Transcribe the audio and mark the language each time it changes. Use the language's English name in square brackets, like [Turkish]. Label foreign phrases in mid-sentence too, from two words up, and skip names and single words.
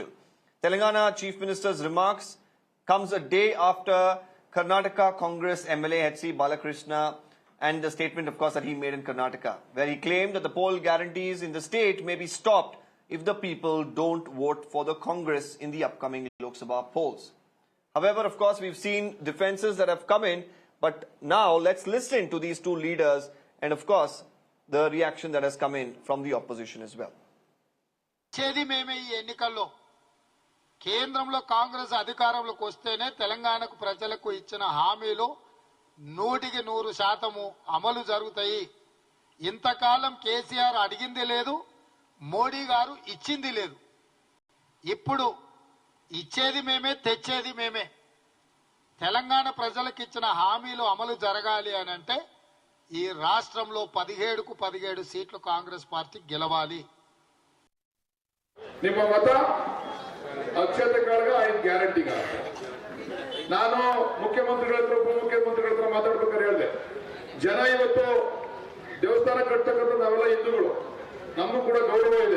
[English] Telangana Chief Minister's remarks comes a day after Karnataka Congress MLA HC Balakrishna and the statement, of course, that he made in Karnataka, where he claimed that the poll guarantees in the state may be stopped if the people don't vote for the Congress in the upcoming Lok Sabha polls. However, of course, we've seen defenses that have come in, but now let's listen to these two leaders and, of course, the reaction that has come in from the opposition as well. [Telugu] కేంద్రంలో కాంగ్రెస్ అధికారంలోకి వస్తేనే తెలంగాణకు ప్రజలకు ఇచ్చిన హామీలు 100% అమలు జరుగుతాయి. ఇంతకాలం కేసీఆర్ అడిగింది లేదు, మోడీ గారు ఇచ్చింది లేదు. ఇప్పుడు ఇచ్చేది మేమే, తెచ్చేది మేమే. తెలంగాణ ప్రజలకు ఇచ్చిన హామీలు అమలు జరగాలి అని అంటే ఈ రాష్ట్రంలో 17కు 17 సీట్లు కాంగ్రెస్ పార్టీ గెలవాలి. [Kannada] ನಿಮ್ಮ ಮತ ಅಕ್ಷತೆಗಳಿಗೆ ಐದು ಗ್ಯಾರಂಟಿಗ ನಾನು ಮುಖ್ಯಮಂತ್ರಿಗಳ ಹತ್ರ ಉಪಮುಖ್ಯಮಂತ್ರಿಗಳ ಹತ್ರ ಮಾತಾಡ್ಬೇಕಾದ್ರೆ ಹೇಳಿದೆ, ಜನ ಇವತ್ತು ದೇವಸ್ಥಾನ ಕಟ್ಟತಕ್ಕಂಥ ನಾವೆಲ್ಲ ಹಿಂದೂಗಳು, ನಮಗೂ ಕೂಡ ಗೌರವ ಇದೆ.